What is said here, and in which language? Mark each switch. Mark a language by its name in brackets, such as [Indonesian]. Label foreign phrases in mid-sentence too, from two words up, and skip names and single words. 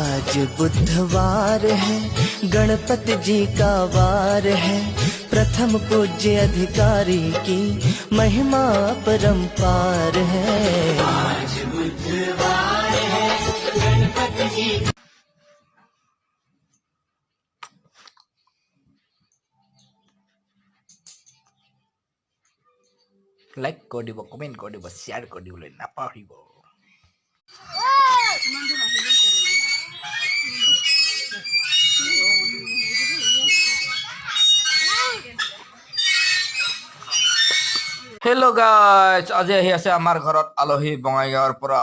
[Hindi] आज बुधवार है, गणपति जी का वार है, प्रथम पूज्य अधिकारी की महिमा परंपार है। आज बुधवार है, गणपति जी [Assamese] লাইক কৰি দিব, কমেণ্ট কৰি দিব, শ্বেয়াৰ কৰি দিবলৈ নাপাহৰিব। [English] hello guys, [Assamese] আজি আহি আছে আমাৰ ঘৰত আলহী বঙাইগাঁৱৰ পৰা।